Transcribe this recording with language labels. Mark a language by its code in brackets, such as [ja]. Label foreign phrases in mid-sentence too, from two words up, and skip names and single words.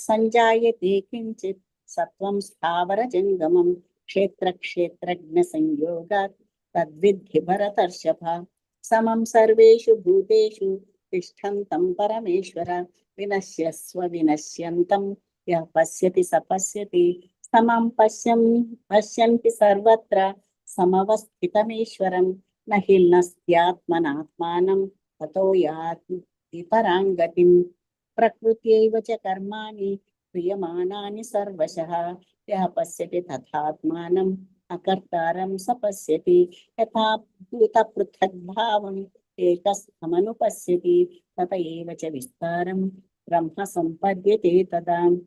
[sa] సంజాయతే కించిత్ సత్వం స్థావర జంగమం క్షేత్ర క్షేత్రజ్ఞ సంయోగాత్ తద్విద్ధి భరతర్షభ సమం సర్వేషు భూతేషు తిష్టంతం పరమేశ్వర వినశ్యస్వ వినశ్యంతం యః పశ్యతి స పశ్యతి సమం పశ్యంతి సర్వత్ర సమవస్థితమేశ్వరం నహిల్నస్త్యాత్మనాత్మానం తతో యాతి పరాంగతిం ప్రకృత్యైవ చ కర్మాణి క్రియమాణాని సర్వశః యః పశ్యతి తథాత్మానం అకర్తారం స పశ్యతి యథా భూత పృథగ్భావం ఏకస్థమనుపశ్యతి తత ఏవ చ విస్తారం బ్రహ్మ సంపద్యతే తదా